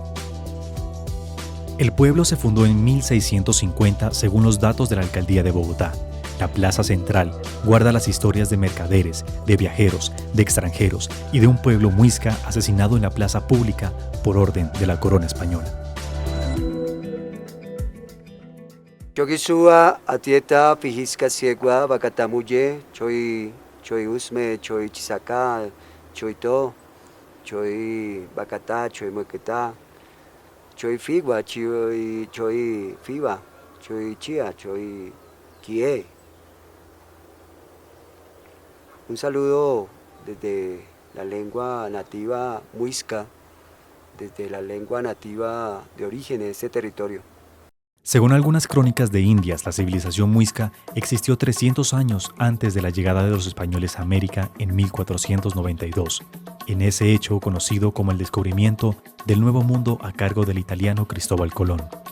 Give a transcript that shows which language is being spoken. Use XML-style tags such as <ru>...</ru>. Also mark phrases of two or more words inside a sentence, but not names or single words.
<es>El pueblo se fundó en 1650 según los datos de la Alcaldía de Bogotá. La plaza central guarda las historias de mercaderes, de viajeros, de extranjeros y de un pueblo muisca asesinado en la plaza pública por orden de la corona española.</es> <chb>Yogisua atieta pijisca siegua bakatamuye choy usme choy chisaka choy to choy bakata choy moqueta choy figua choy fiba choy chia choy kie.</chb> <es>Un saludo desde la lengua nativa muisca, desde la lengua nativa de origen de este territorio. Según algunas crónicas de Indias, la civilización muisca existió 300 años antes de la llegada de los españoles a América en 1492, en ese hecho conocido como el descubrimiento del Nuevo Mundo a cargo del italiano Cristóbal Colón.</es>